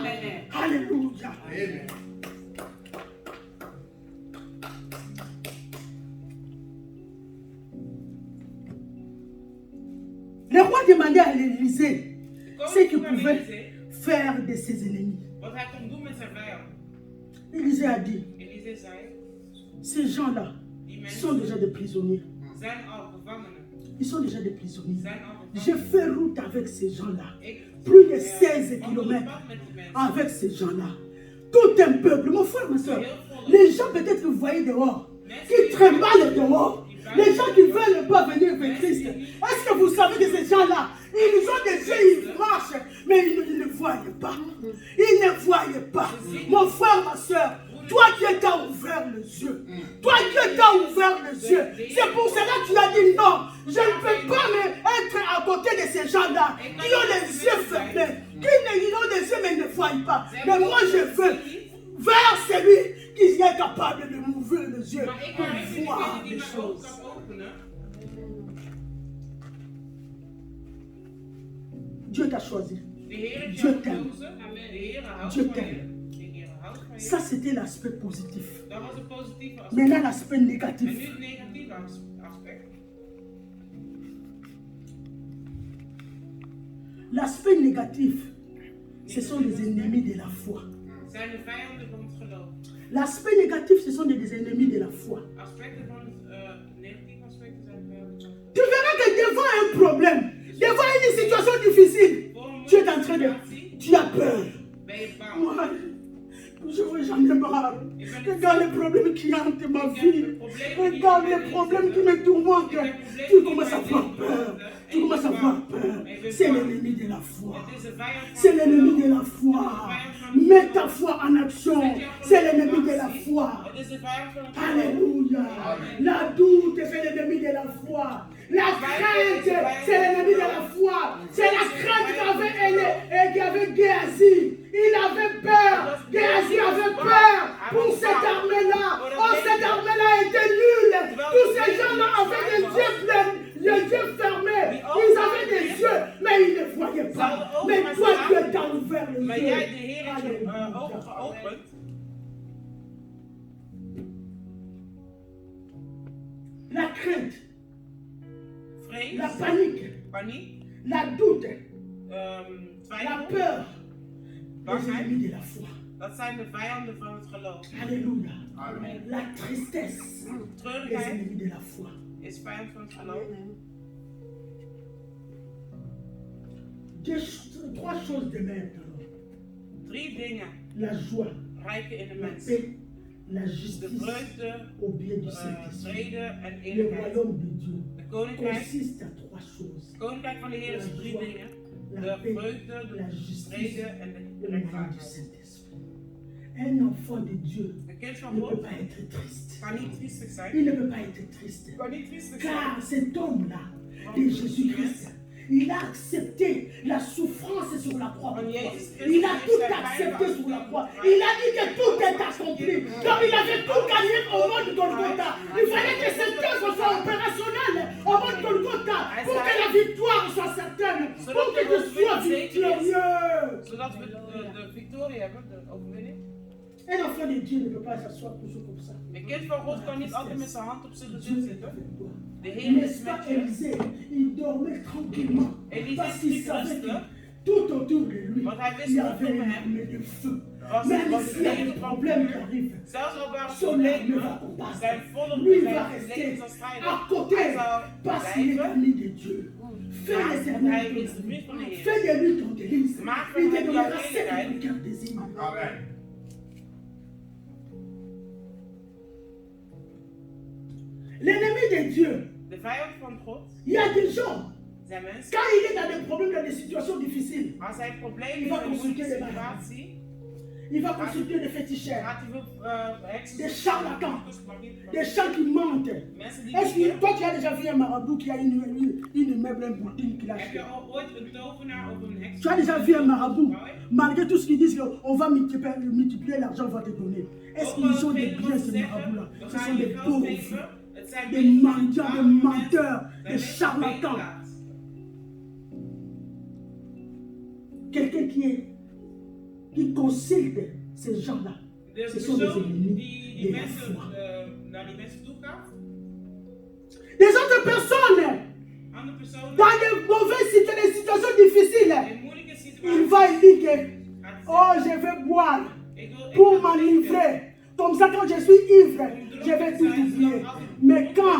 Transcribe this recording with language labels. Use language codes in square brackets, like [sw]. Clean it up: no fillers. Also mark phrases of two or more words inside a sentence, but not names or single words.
[fr] Alléluia. Le roi demandait à l'Élysée ce qu'il pouvait faire de ses ennemis. [nl] Wat hij kon doen met zijn vijand. [fr] L'Élysée a dit, [nl] Elise zei, [fr] ces gens-là [nl] die [fr] sont [nl] mensen [fr] déjà des prisonniers. [nl] zijn al gevangenen. [fr] Ils sont déjà des prisonniers. [nl] Zijn al [fr] J'ai [nl] gevangenen. [fr] fait route avec ces gens-là. [nl] Ik [fr] Plus de 16 [nl] wandel op [fr] kilomètres [nl] pad met die mensen. [fr] avec ces gens-là. Tout un peuple, mon frère, ma soeur. Les gens peut-être que vous voyez dehors, qui tremblent dehors. Les gens qui ne veulent pas venir vers Christ. Est-ce que vous savez que ces gens-là, ils ont des yeux, ils marchent, mais ils ne voient pas. Ils ne voient pas. Mon frère, ma soeur, toi Dieu t'a ouvert les yeux. Toi Dieu t'a ouvert les yeux. C'est pour cela que tu as dit non. Je ne peux pas être à côté de ces gens-là qui ont les yeux fermés. Ils ont des yeux mais ils ne voient pas. Mais moi je veux vers celui qui est capable de m'ouvrir les yeux [nl] Maar ik [fr] pour [nl] ga even [fr] voir [nl] die [fr] les [nl] mijn ogen [fr] choses. [nl] kan openen. [fr] Dieu t'a choisi. [nl] De Heer heeft [fr] Dieu [nl] jou [fr] t'aime. [nl] gekozen. De Heer houdt [fr] Dieu [nl] van je. [fr] t'aime. [nl] De Heer houdt van je. [fr] Ça c'était l'aspect positif. [nl] Dat was het positieve aspect. [fr] Maintenant l'aspect [nl] En nu [fr] négatif. [nl] het negatieve aspect. [fr] L'aspect négatif, ce sont les ennemis de la foi. [nl] Zijn de vijanden van het geloof. [fr] L'aspect négatif, ce sont des ennemis de la foi. [nl] Aspecten van het negatieve aspecten zijn de vijanden van het [fr] Tu verras que devant un problème, devant une situation difficile, tu es en train de... Tu as peur. [nl] Ben je bang. [fr] Moi, j'en ai marre. Regarde les problèmes qui hantent ma vie. Regarde les problèmes qui me tourmentent. Tu commences à avoir peur. Tu commences à avoir peur. C'est l'ennemi de la foi. [nl] Het is de vijand van [fr] C'est [nl] het [fr] l'ennemi [nl] geloof. [fr] de la foi. Mets ta foi en action. C'est l'ennemi de la foi. [nl] Het is de vijand van het geloof. [fr] Alléluia. La doute, c'est l'ennemi de la foi. La crainte, c'est l'ennemi de la foi. C'est la crainte qu'avait Géasi. Il avait peur. Géasi avait peur pour cette armée-là. Oh, cette armée-là était nulle. Tous ces gens-là avaient les yeux pleins, les yeux fermés. Ils avaient des yeux, mais ils ne voyaient pas. Mais toi, Dieu t'a ouvert les [nl] Maar [fr] yeux. [nl] jij, de Heer, heeft je [fr] Alléluia. [nl] ogen geopend. [fr] La crainte, la [nl] Vrees, [fr] panique, [nl] paniek, [fr] la doute, la [nl] twijfel, [fr] peur, les [nl] bangheid [fr] ennemis de la foi. [nl] Dat zijn de vijanden van het geloof. [fr] Alléluia. Amen. La tristesse, les [nl] Treurigheid [fr] ennemis de la foi. [nl] is vijand van het geloof. [fr] Trois choses de même. Alors. [nl] 3 dingen [fr] La joie, [nl] rijken in de [fr] la [nl] mens. [fr] paix, la [nl] De [fr] justice [nl] vreugde, [fr] au bien du Saint-Esprit. [nl] vrede en [fr] Le [nl] eerlijkheid. [fr] royaume de Dieu [nl] De koninkrijk, [fr] consiste à trois choses. [nl] het koninkrijk van de Heer is 3 dingen. [fr] La [nl] De [fr] paix, [nl] vreugde, [fr] la [nl] de [fr] justice [nl] vrede en de [fr] au moyen du [nl] rechtvaardigheid. [fr] Saint-Esprit. Un enfant de Dieu [nl] Een kind van [fr] ne peut [nl] God [fr] pas être triste. [nl] kan niet triestig zijn. [fr] Il ne peut pas être triste. [nl] Kan niet triestig zijn. [fr] Car cet homme-là, de Jésus-Christ, il a accepté la souffrance sur la croix. Il a tout accepté sur la croix. Il a dit que tout est accompli. Comme il avait tout gagné au monde Golgotha. Il fallait que cette œuvre soit opérationnelle au monde Golgotha pour que la victoire soit certaine, pour que tu sois victorieux. [nl] Zodat we de victorie hebben, de overwinning. [fr] Un enfant de Dieu ne peut pas s'asseoir toujours comme ça. [nl] Een kind van God kan niet altijd met zijn hand op zijn [fr] Dieu [nl] gezicht [fr] est [nl] zitten. [fr] avec toi. [nl] De Heer is [fr] N'est-ce pas [nl] met je. [fr] Élisée? Il dormait tranquillement [nl] Élisée [fr] parce qu'il [nl] sliep [fr] savait que [nl] rustig. [fr] tout autour de lui, [nl] Want hij wist [fr] il y [nl] rondom [fr] avait une [nl] hem [fr] armée de feu. [nl] was [fr] Même [nl] was [fr] s'il y a [nl] het [fr] des [nl] leger van [fr] problèmes qui [nl] vuur. [fr] arrivent, [nl] Zelfs al waren er [fr] son armée va [nl] problemen, [fr] combattre. [nl] zijn volk [fr] Lui il va [nl] zijn [fr] rester [nl] leven zal strijden. [fr] à côté [nl] Hij zal [fr] parce qu'il est [nl] blijven. [fr] ami de Dieu. Fais [nl] Ja, [fr] l'éternel [nl] hij [fr] ton [nl] is de [fr] ami. [nl] vriend van de Heer. [fr] Fais de lui ton délice. [nl] Maak van [fr] Il te [nl] hem jouw [fr] donnera ce que [nl] heerlijkheid. [fr] ton cœur désire. Amen. L'ennemi de Dieu, [nl] De vijand van God [fr] il y a des gens, [nl] zijn mensen. [fr] quand il est dans des problèmes, dans des situations difficiles, [nl] Als hij problemen [fr] Il va [nl] heeft in een moeilijke [fr] consulter les [nl] situatie, [fr] il va consulter des féticheurs, [nl] gaat hij veel heksen [fr] des charlatans, [nl] zoeken. [fr] des gens qui mentent. [nl] Mensen die [fr] Est-ce que [nl] liegen. [fr] toi tu as déjà vu un marabout qui a une meuble, un boutique qu'il a [nl] Heb je [fr] acheté? [nl] al ooit een tovenaar of een heks? [fr] Tu as déjà vu un marabout, Ah ouais? malgré tout ce qu'ils disent qu'on va multiplier l'argent, on va te donner. Est-ce qu'ils ont des biens ces marabouts-là? Ce sont des pauvres, des mendiants, des menteurs, des charlatans. Quelqu'un qui consulte ces gens-là, [nl] De [fr] ce sont des [nl] persoon [fr] ennemis [nl] die [fr] de la [nl] mensen [fr] foi. [nl] naar die mensen toe gaat, [fr] Des autres personnes, [nl] andere personen [fr] dans des situations difficiles, [nl] in moeilijke [fr] il [nl] situaties [fr] va dire que, [nl] gaat [fr] oh, [nl] zeggen, [fr] je vais boire [nl] ik [fr] pour [nl] wil [fr] m'enivrer. Comme ça, quand je suis ivre, je vais tout oublier. Mais quand